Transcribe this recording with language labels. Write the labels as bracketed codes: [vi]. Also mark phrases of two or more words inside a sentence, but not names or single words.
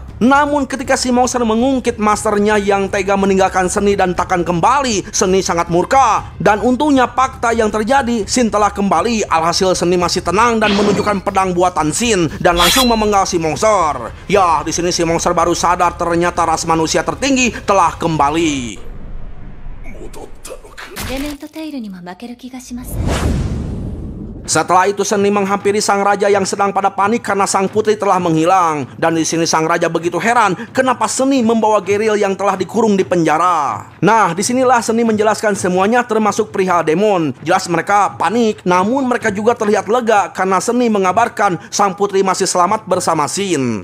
[id] Namun ketika si monster mengungkit masternya yang tega meninggalkan seni dan takkan kembali, seni sangat murka. Dan untungnya fakta yang terjadi, Shin telah kembali. Alhasil seni masih tenang dan menunjukkan pedang buatan Shin dan langsung memenggal si monster. Ya, di sini si monster baru sadar ternyata ras manusia tertinggi telah kembali. [ja] エレメントテイルにも負ける気がします。 [id] Setelah itu Seni menghampiri sang raja yang sedang pada panik karena sang putri telah menghilang. Dan di sini sang raja begitu heran kenapa Seni membawa Geril yang telah dikurung di penjara. Nah, disinilah Seni menjelaskan semuanya termasuk perihal demon. Jelas mereka panik, namun mereka juga terlihat lega karena Seni mengabarkan sang putri masih selamat bersama Shin.